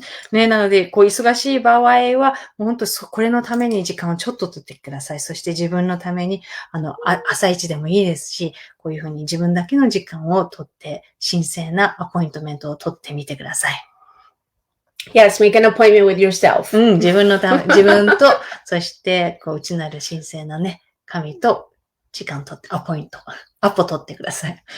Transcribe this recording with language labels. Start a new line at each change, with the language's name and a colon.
Japanese: ね、なので、忙しい場合は、本当これのために時間をちょっと取ってください。そして自分のために、朝一でもいいですし、こういうふうに自分だけの時間を取って、神聖なアポイントメントを取ってみてください。
English: Yes, make an appointment with yourself.
Japanese: 自分と、そして、内なる神聖なね、神と時間取って、アポ取ってください。